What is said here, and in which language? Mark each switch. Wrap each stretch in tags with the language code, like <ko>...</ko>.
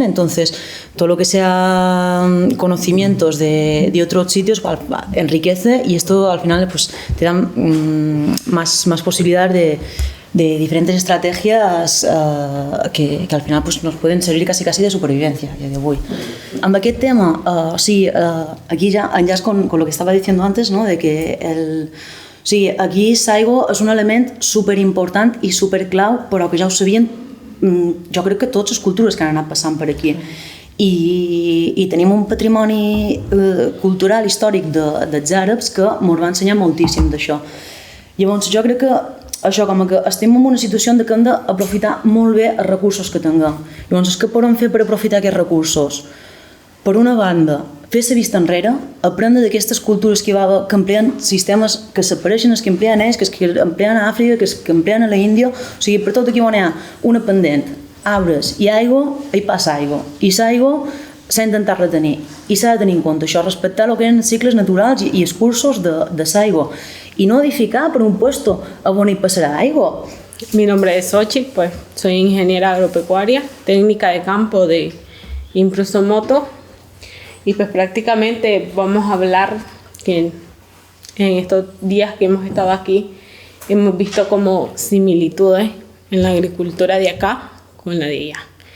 <es>Entonces, todo lo que sea conocimientos de otros sitios enriquece, y esto al final pues te da más posibilidades de diferentes</es> <ca>estrategies que al final pues, nos poden servir quasi de supervivencia a dia d'avui. Amb aquest tema, aquí ja enllaç</ca> <es>con lo que estava diciendo antes,</es> <ca>¿no? De que aquí Saigo és un element superimportant i superclau, però que ja ho sabien, jo crec que totes les cultures que han anat passant per aquí. I tenim un patrimoni cultural, històric dels àrabs que ens va ensenyar moltíssim d'això. Llavors jo crec que això, com que estem en una situació en què hem d'aprofitar molt bé els recursos que tinguem. Llavors, què podem fer per aprofitar aquests recursos? Per una banda, fer la vista enrere, aprendre d'aquestes cultures que empleen sistemes que s'apareixen els que empleen ells, que empleen a Àfrica, que empleen a l'Índia, o sigui, per tot aquí on hi ha una pendent, arbres i aigua, hi passa aigua, i l'aigua s'ha d'intentar retenir, i s'ha de tenir en compte això, respectar el que eren cicles naturals i els cursos de l'aigua,</ca> <es>y no edificar por un puesto a donde pasará algo. Mi nombre es Xochitl, pues soy ingeniera agropecuaria, técnica de campo de Improsomoto, y pues prácticamente vamos a hablar que en estos días que hemos estado aquí hemos visto como similitudes en la agricultura de acá con la de allá.</es>